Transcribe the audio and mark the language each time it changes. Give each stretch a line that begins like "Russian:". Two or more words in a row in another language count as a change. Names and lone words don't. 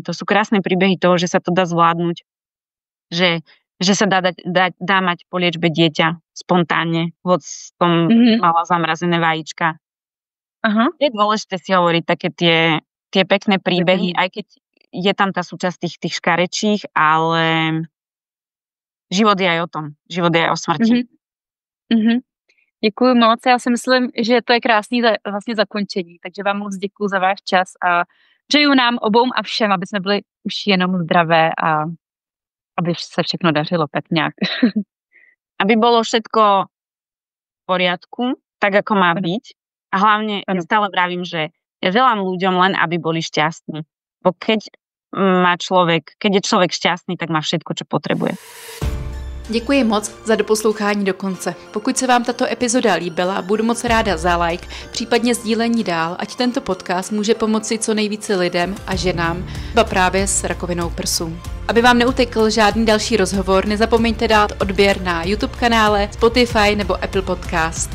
Slovak: To sú krásne príbehy toho, že sa to dá zvládnuť. Že sa dá mať po liečbe dieťa spontánne, hoď som mala zamrazené vajíčka. Aha. Je dôležité si hovoriť také tie pekné príbehy, aj keď je tam tá súčasť tých škarečích, ale život je aj o tom. Život je aj o smrti.
Czech: Děkuji moc, já si myslím, že to je krásný vlastně zakončení, takže vám moc děkuji za váš čas a přeju nám obou a všem, aby jsme byli už jenom zdravé a aby se všechno dařilo tak nějak.
Slovak: Aby bolo všetko v poriadku, tak ako má byť. A hlavne ja stále vravím, že ja želám ľuďom len, aby boli šťastní. Bo keď je človek šťastný, tak má všetko, čo potrebuje.
Czech: Děkuji moc za doposlouchání do konce. Pokud se vám tato epizoda líbila, budu moc ráda za like, případně sdílení dál, ať tento podcast může pomoci co nejvíce lidem a ženám, ba právě s rakovinou prsu. Aby vám neutekl žádný další rozhovor, nezapomeňte dát odběr na YouTube kanále, Spotify nebo Apple Podcast.